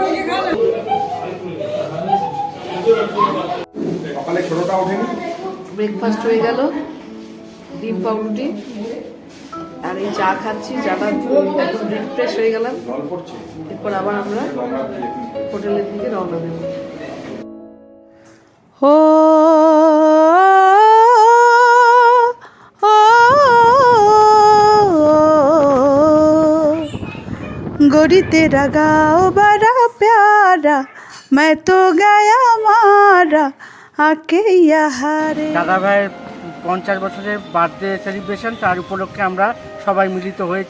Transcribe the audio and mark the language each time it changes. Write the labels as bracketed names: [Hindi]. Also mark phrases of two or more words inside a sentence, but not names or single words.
[Bangla] সকালে ছোটটা ওঠেনি। ব্রেকফাস্ট হয়ে গেল, ডিম পাউরুটি আর এই চা খাচ্ছি, চাটা রিফ্রেশ হয়ে গেলাম। জল পড়ছে। এরপর আবার আমরা হোটেলের দিকে রওনা দেব। [Hindi] ও गोरी तेरा गाँव बड़ा प्यारा, मैं तो गया मारा आके यहाँ रे। [Bangla] দাদা ভাইয়ের 50 বছরের [English] birthday celebration, [Bangla] তার উপলক্ষে আমরা সবাই মিলিত হয়েছি।